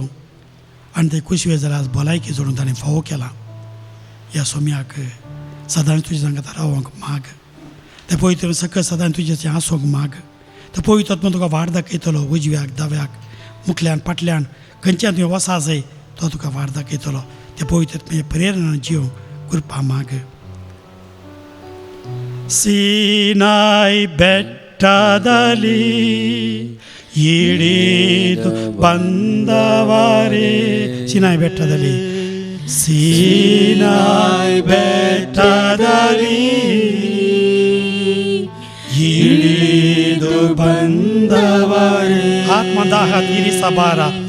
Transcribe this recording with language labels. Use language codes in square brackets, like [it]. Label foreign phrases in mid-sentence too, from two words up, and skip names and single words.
[kok] आनी ते कुशवे जाल्यार आज भलायकी जोडून ताणें फावो केला ह्या सोम्याक सदांच तुज्या सांगात रावंक माग ते पवित्र सकत सदांच तुज्याचें आसूंक माग तो पवित्र तुका वाड दाखयतलो उजव्याक दाव्याक मुखल्यान फाटल्यान खंयच्यान तुवें वसा जाय तो तुका वाड दाखयतलो ते पवित्र प्रेरणान जियोंक कृपा माग [kn] सीनाय ಬೆಟ್ಟದಲ್ಲಿ ಹಿಡಿದು ಬಂದವರೇ ಸಿನಾಯ್ ಬೆಟ್ಟದಲ್ಲಿ ಸೀನಾಯ್ ಬೆಟ್ಟದಲ್ಲಿ ಹಿಡಿದು ಬಂದವರೇ ಆತ್ಮದಾಹ ತೀರಿಸಬಾರ